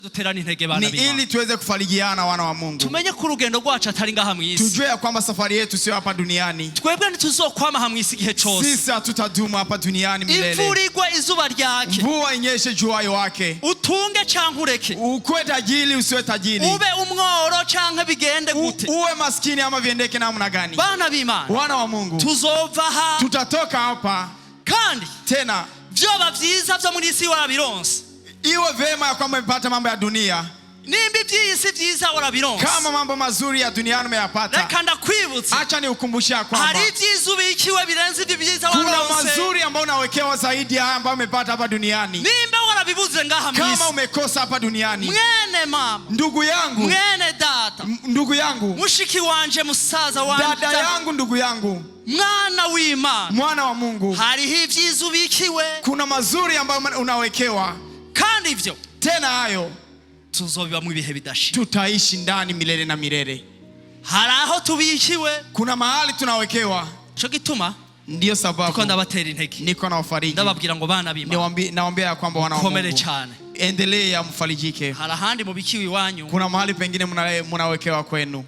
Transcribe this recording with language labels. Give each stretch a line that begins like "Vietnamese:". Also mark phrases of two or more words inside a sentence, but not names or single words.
Swahili: ni ili tuweze kufarijiana wana wa Mungu.
Rundi: Tumenye ku rugendo rwacu atari ngaha mu isi.
Swahili: Tujue ya kwamba safari yetu sio hapa duniani.
Rundi: Twebwe ntituzokwama hamwe isi gihe cyose.
Swahili: Sisi hatutadumu hapa duniani milele.
Rundi: Imvura igwa izuba ryake.
Swahili: Mvua inyeshe jua wake.
Rundi: Utunge canke ureke.
Swahili: Ukwe tajiri usiwe tajiri.
Rundi: Ube umworo canke bigende gute.
Swahili: Uwe maskini ama viendeke namna gani.
Rundi: Bana b'Imana.
Swahili: Wana wa Mungu.
Rundi: Tuzova ha.
Swahili: Tutatoka hapa.
Rundi: Kandi
Swahili: tena
Rundi: vyoba vyiza vyo muri isi warabironse.
Swahili: Iwe vema ya kwamba umepata mambo ya dunia.
Rundi: Nimbi vyisi vyiza warabironse.
Swahili: Kama mambo mazuri ya duniani umeyapata.
Rundi: Reka ndakwibutsa.
Swahili: Acha niukumbushia kwamba
Rundi: hari vyiza ubikiwe birenze ivyo vyiza wararonse.
Swahili: Kuna mazuri ambayo unawekewa zaidi ya ambayo umepata hapa duniani.
Rundi: Nimbe warabibuze ngaha mu isi.
Swahili: Kama umekosa hapa duniani.
Rundi: Mwene mama.
Swahili: Ndugu yangu.
Rundi: Mwene data.
Swahili: Ndugu yangu.
Rundi: Mushiki wanje musaza wanje.
Swahili: Dada yangu ndugu yangu.
Rundi: Mwana w'Imana.
Swahili: Mwana wa Mungu.
Rundi: Hari ivyiza ubikiwe.
Swahili: Kuna mazuri ambayo unawekewa.
Rundi: Kandi ivyo.
Swahili: Tena hayo
Rundi: tuzobiba mu bihe bidashira.
Swahili: Tutaishi ndani milele na milele.
Rundi: Hari aho tubikiwe.
Swahili: Kuna mahali tunawekewa.
Rundi: Cyo gituma
Swahili: ndio sababu
Rundi: tuko ndabatera intege.
Swahili: Niko na wafariji.
Rundi: Ndababwira ngo bana b'Imana.
Swahili: Naombea ya kwamba wana wa Mungu.
Rundi: Komere cyane.
Swahili: Endelea mfarijike.
Rundi: Hari ahandi mu bikiwi wanyu.
Swahili: Kuna mahali pengine mnawekewa kwenu.